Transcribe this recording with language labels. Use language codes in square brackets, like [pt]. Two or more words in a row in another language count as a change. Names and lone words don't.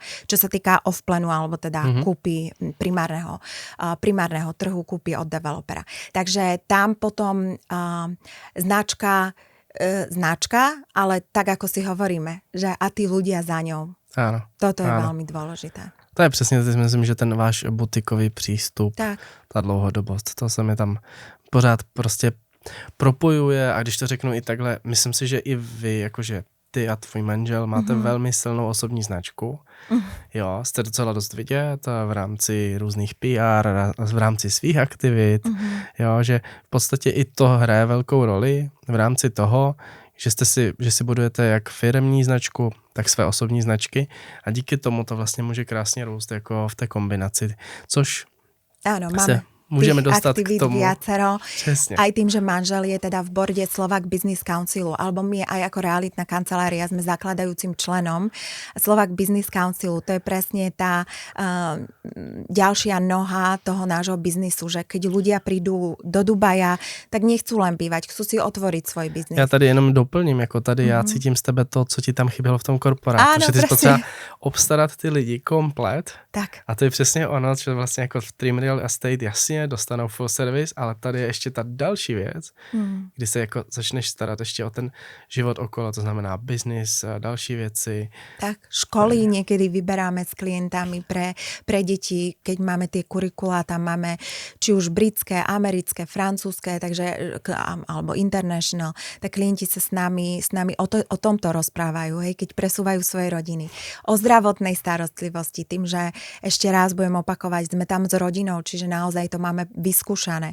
[sk] Čo sa týka off-planu, alebo teda kúpy primárneho trhu, kúpy od developera. Takže tam potom značka, ale tak, ako si hovoríme, že a tí ľudia za ňou. Áno. Toto je veľmi dôležité. [cs] To je přesně, myslím, že ten váš butikový přístup, tak. Ta dlouhodobost, to se mi tam pořád prostě propojuje a když to řeknu i takhle, myslím si, že i vy, jakože ty a tvůj manžel máte velmi silnou osobní značku. Jo, jste docela dost vidět v rámci různých PR, v rámci svých aktivit, jo, že v podstatě i to hraje velkou roli v rámci toho, že si budujete jak firemní značku, tak své osobní značky a díky tomu to vlastně může krásně růst jako v té kombinaci, což [sk] áno, máme môžeme dostať k tomu. Viacero. Přesne. Aj tým, že manžel je teda v borde Slovak Business Councilu, alebo my aj ako realitná kancelária sme zakladajúcim členom Slovak Business Councilu. To je presne tá ďalšia noha toho nášho biznisu, že keď ľudia prídu do Dubaja, tak nechcú len bývať, chcú si otvoriť svoj biznis. [cs] Já tady jenom doplním, jako tady já cítím z tebe to, co ti tam chybělo v tom korporátu. [sk] Áno, [cs] že ty jsi potřeba obstarat ty lidi komplet. Tak. A to je přesně ono, že vlastně jako v Dream Real Estate jasně dostanou [en] full service, [cs] ale tady je ještě ta další věc, kdy se jako začneš starat ještě o ten život okolo, to znamená business a další věci. [sk] Tak, školy niekedy vyberáme s klientami pre deti, keď máme tie kurikulá, tam máme či už britské, americké, francúzske, takže, alebo international, tak klienti sa s nami o tomto rozprávajú, hej, keď presúvajú svoje rodiny. O zdravotnej starostlivosti, tým, že ešte raz budem opakovať, sme tam s rodinou, čiže naozaj to má máme vyskúšané.